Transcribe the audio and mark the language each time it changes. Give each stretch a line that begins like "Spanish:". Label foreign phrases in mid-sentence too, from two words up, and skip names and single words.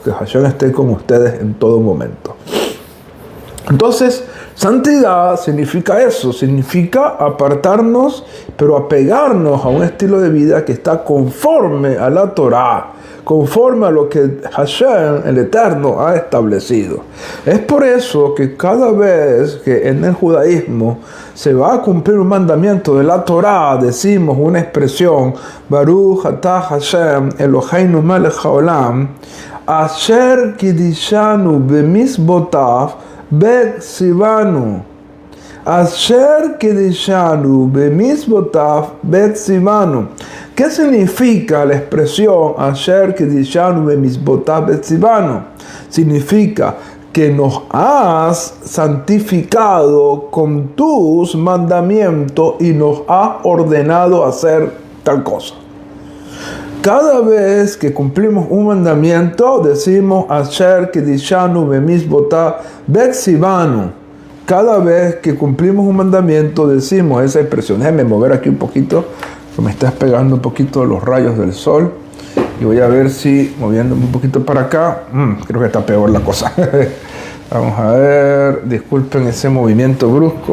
Spanish: Que Hashem esté con ustedes en todo momento. Entonces, santidad significa eso, significa apartarnos, pero apegarnos a un estilo de vida que está conforme a la Torah, conforme a lo que Hashem, el Eterno, ha establecido. Es por eso que cada vez que en el judaísmo se va a cumplir un mandamiento de la Torah, decimos una expresión,
Hebrew: ברוך אתה השם אלוהינו מלך העולם אשר קדשנו במצותיו וצונו. אשר קדשנו במצותיו וצונו.
Spanish: ¿Qué significa la expresión
Hebrew: אשר קדשנו במצותיו וצונו?
Spanish: Significa que nos has santificado con tus mandamientos y nos has ordenado hacer tal cosa. Cada vez que cumplimos un mandamiento, decimos
Hebrew: אשר קדשנו במצותיו וצונו.
Spanish: Cada vez que cumplimos un mandamiento, decimos esa expresión. Déjame mover aquí un poquito, que me estás pegando un poquito los rayos del sol. Y voy a ver si, moviéndome un poquito para acá, creo que está peor la cosa. Vamos a ver, disculpen ese movimiento brusco.